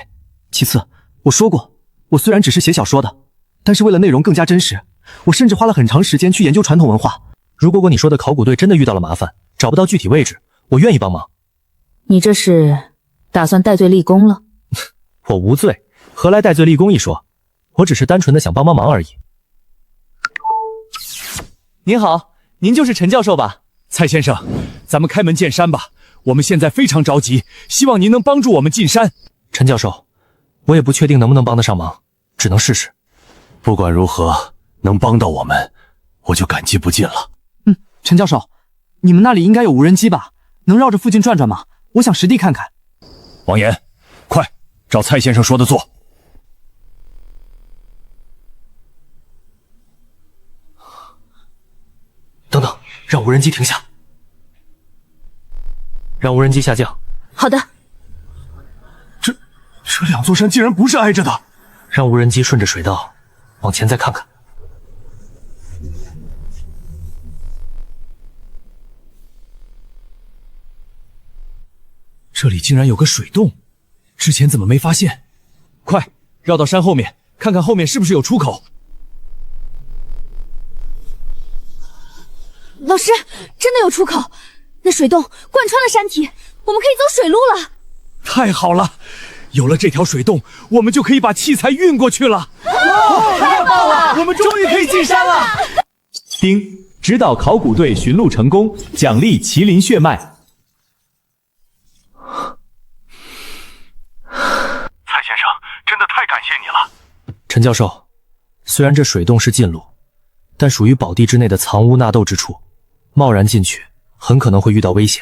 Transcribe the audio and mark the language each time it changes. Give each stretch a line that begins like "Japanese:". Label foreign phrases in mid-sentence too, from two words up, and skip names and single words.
Chinese: 其次，我說過，我雖然只是寫小說的，但是為了內容更加真實，我甚至花了很長時間去研究傳統文化。如果你說的考古隊真的遇到了麻煩，找不到具體位置，我願意幫忙。你這是打算戴罪立功了？我無罪， 何來戴罪立功一說？我只是單純的想幫幫忙而已。您好，您就是陈教授吧？蔡先生，咱们開門見山吧。我們現在非常着急，希望您能幫助我們進山。陳教授，我也不確定能不能幫得上忙，只能試試。不管如何，能幫到我們，我就感激不盡了。陳教授，你們那裡應該有無人機吧？能繞着附近轉轉嗎？我想實地看看。王岩，快照蔡先生說的做。等等，讓無人機停下，讓無人機下降。好的。這兩座山竟然不是挨着的。讓无人机順着水道往前再看看。這裡竟然有個水洞，之前怎麼沒發現？快繞到山後面，看看後面是不是有出口。老師，真的有出口，那水洞貫穿了山體，我们可以走水路了。太好了，有了這條水洞，我們就可以把器材運過去了。太棒了，我們終於可以進山了。丁，指導考古隊尋路成功，獎勵麒麟血脈。蔡先生，真的太感謝你了。陳教授，雖然這水洞是禁路，但屬於寶地之內的藏污納垢之處，貿然進去很可能會遇到危險。